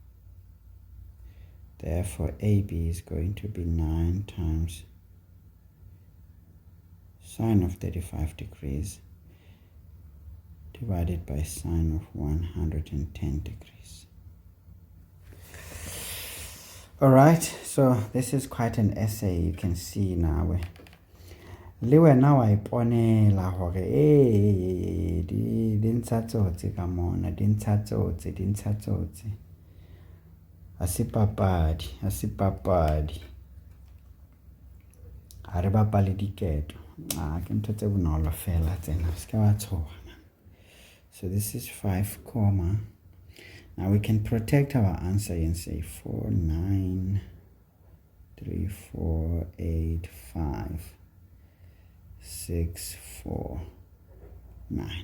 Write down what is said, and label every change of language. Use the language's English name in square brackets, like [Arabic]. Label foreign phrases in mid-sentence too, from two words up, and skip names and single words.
[English] Therefore AB is going to be 9 times sine of 35 degrees divided by sine of 110 degrees. All right, so this is quite an essay. You can see now [Southern Sotho] le wena wa iponela hore di ntsha tsotsi ka mona, di ntsha tsotsi. Ha se papadi. Ha re bapale diketo. Ke ntho tse bonolo fela tsena, se ke wa tshoha. [English] So this is 5, comma. Now we can protect our answer and say 4, 9, 3, 4, 8, 5, 6, 4, 9.